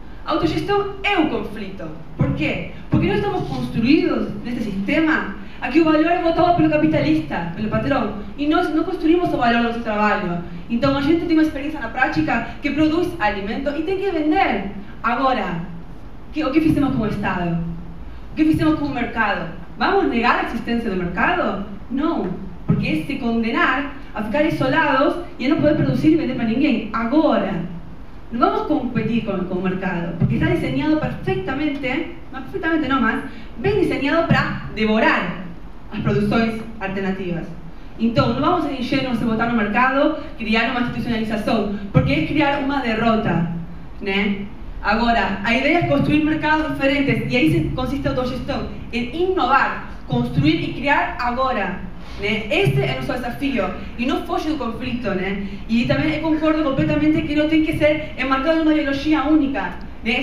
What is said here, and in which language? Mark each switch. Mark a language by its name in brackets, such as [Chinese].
[Portuguese] A autogestão é um conflito. Por quê? Porque nós estamos construídos nesse sistema aqui o valor é votado pelo capitalista, pelo patrão, e nós não construímos o valor do nosso trabalho. Então a gente tem uma experiência na prática que produz alimento e tem que vender. Agora, o que fizemos com o Estado? O que fizemos com o mercado? [Spanish] ¿Vamos a negar la existencia del mercado? No, porque es [Portuguese] se condenar a ficar isolados [Spanish] y a no poder producir y vender para ninguém. Agora, no vamos a competir con el mercado, porque está diseñado perfectamente, no más, bien diseñado para devorar las producciones alternativas. Entonces, no vamos a ingenuos de botar no mercado, criar una institucionalización, porque es crear una derrota, ¿no? [Portuguese] Agora, a ideia é construir mercados diferentes e aí consiste a autogestão, em inovar, construir e criar agora. Né? Esse é o nosso desafio e não foge do conflito. Né? E também eu concordo completamente que não tem que ser enmarcado numa ideologia única. Né?